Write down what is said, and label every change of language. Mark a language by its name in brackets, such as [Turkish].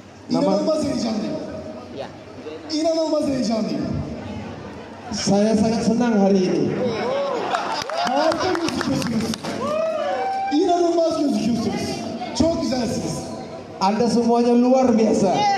[Turkish] İnanılmaz heyecanlıyım. İnanılmaz heyecanlıyım. [Indonesian] Saya sangat senang hari ini. [Turkish] Harika gözüküyorsunuz. İnanılmaz gözüküyorsunuz. Çok güzelsiniz. [Indonesian] Anda semuanya luar biasa.